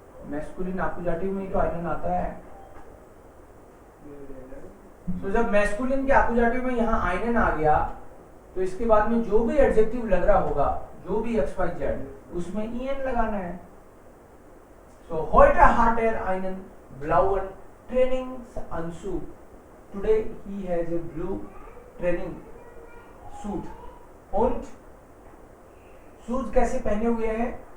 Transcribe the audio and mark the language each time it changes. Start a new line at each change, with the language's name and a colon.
Hindi: Masculine आकुजाटिव में ही तो आइनन आता है। तो जब मैस्कुलिन के आकुजाटिव में यहाँ आइनन आ गया, तो इसके बाद में जो भी एडजेक्टिव लग रहा होगा, जो भी एक्स वाई जेड, उसमें ईएन लगाना है।
German: सो heute hat einen blauen Trainingsanzug.
English: Today he has a blue training suit.
Hindi: Und shoes कैसे पहने हुए हैं?